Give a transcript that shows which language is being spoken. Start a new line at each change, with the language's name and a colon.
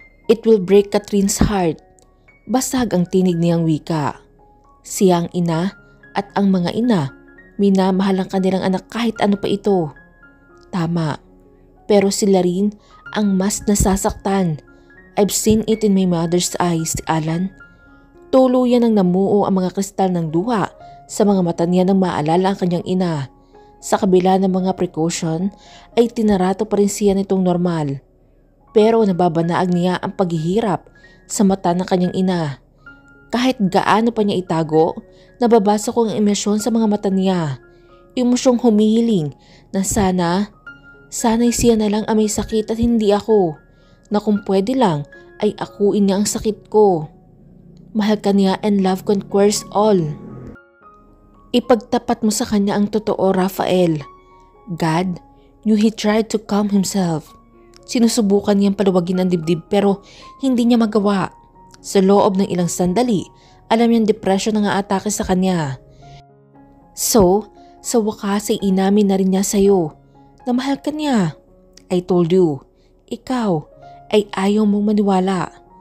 English: It will break Catherine's heart.
Filipino: Basag ang tinig niyang wika. Siyang ina at ang mga ina, minamahal ang kanilang anak kahit ano pa ito. Tama. Pero sila rin ang mas nasasaktan.
English: I've seen it in my mother's eyes, Alan.
Filipino: Tuluyan ang namuo ang mga kristal ng duha sa mga mata niya nang maalala ang kanyang ina. Sa kabila ng mga precaution ay tinarato pa rin siya nitong normal. Pero nababanaag niya ang paghihirap sa mata ng kanyang ina. Kahit gaano pa niya itago, nababasa ko ang emosyon sa mga mata niya. Emosyong humihiling na sana'y siya na lang ang may sakit at hindi ako. Na kung pwede lang ay akuin niya ang sakit ko. Mahal ka niya
English: and love conquers all.
Filipino: Ipagtapat mo sa kanya ang totoo, Rafael.
English: God knew he tried to calm himself.
Filipino: Sinusubukan niyang paluwagin ang dibdib pero hindi niya magawa. Sa loob ng ilang sandali, alam niyang depression ang aatake sa kanya.
English: So,
Filipino: sa wakas ay inamin na rin niya sa'yo na mahal ka niya.
English: I told you,
Filipino: ikaw ay ayaw mong maniwala.